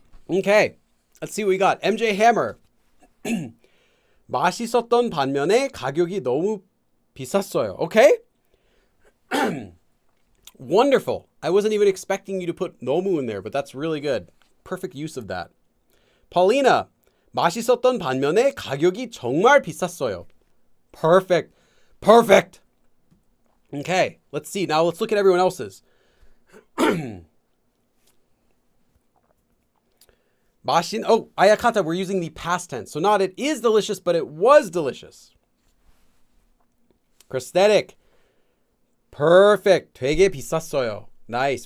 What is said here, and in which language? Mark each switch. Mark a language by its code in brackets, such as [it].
[en] Okay, let's see what we got. MJ Hammer. [ko] 맛있었던 반면에 가격이 너무 비쌌어요. [en] Okay? Wonderful. I wasn't even expecting you to put [ko] 너무 [en] in there, but that's really good. Perfect use of that. Paulina. [ko] 맛있었던 반면에 가격이 정말 비쌌어요. [en] Perfect. Perfect. Okay, let's see. Now let's look at everyone else's. Ayakata, we're using the past tense. So not it is delicious, but it was delicious. Prosthetic. Perfect. [ko] 되게 비쌌어요. [en] Nice.